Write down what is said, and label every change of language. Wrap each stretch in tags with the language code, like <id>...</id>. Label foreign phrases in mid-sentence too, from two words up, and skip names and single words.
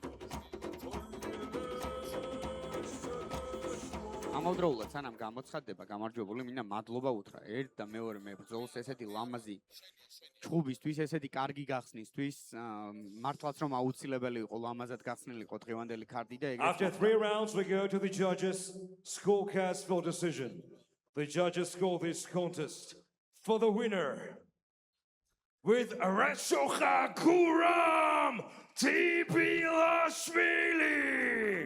<ka>ამავდროულად სანამ გამოცხადდება გამარჯვებული, მინდა მადლობა უთხრა ერთ და მეორე მებრძოლს ესეთი ლამაზი ჩხუბისთვის, ესეთი კარგი გახსნისთვის, მართლაც რომ აუცილებელი იყო ლამაზად გახსნილიყო დღევანდელი ქარდი და ეგრეთ.</ka> <en>After 3 rounds we go to the judges scorecast for decision. The judges score this contest for the winner with Rashocha Kuram Tbilashvili.</en>